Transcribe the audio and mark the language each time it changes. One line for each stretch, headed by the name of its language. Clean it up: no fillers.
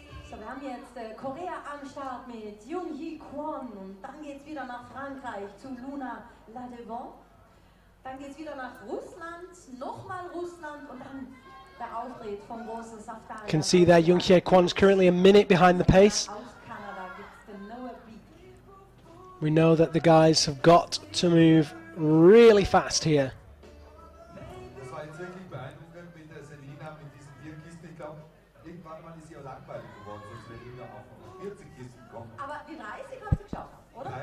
German: So, wir haben jetzt Korea am Start mit Jung-Hye Kwon und dann geht es wieder nach Frankreich zu Luna Ladevant. Dann geht es wieder nach Russland, nochmal Russland und dann der Auftritt vom großen Safdari.
English: Can see there Jung-Hye Kwon is currently a minute behind the pace.
German: Aus Kanada gibt es den Noah
English: We know that the guys have got to move really fast here.
German: Das war jetzt wirklich beeindruckend mit der Selina, mit diesen 4 Kisten. Ich glaube, irgendwann mal ist sie auch langweilig geworden, sonst wäre immer auch noch 40 Kisten kommen. Aber die 30 hat sie geschafft, oder?